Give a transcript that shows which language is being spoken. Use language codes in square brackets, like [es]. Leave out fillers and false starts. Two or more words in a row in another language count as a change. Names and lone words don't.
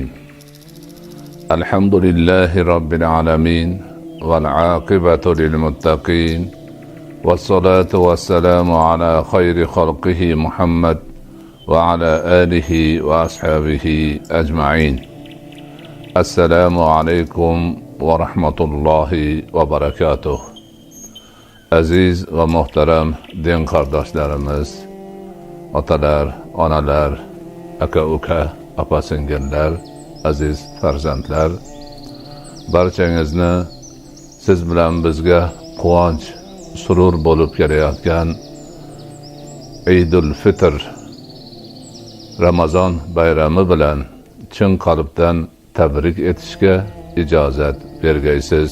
[ar] الحمد لله رب العالمين والعاقبة للمتقين والصلاة والسلام على خير خلقه محمد وعلى آله وأصحابه أجمعين. السلام عليكم ورحمة الله وبركاته. [tr] Aziz ve muhterem din kardeşlerimiz, [uz] otalar, onalar, aka uka, opa singillar, aziz farzandlar, barchangizni siz bilan bizga quvonch, surur bo'lib kelayotgan Eidul Fitr Ramazon bayrami bilan chin qalbdan tabrik etishga ijozat bergaysiz.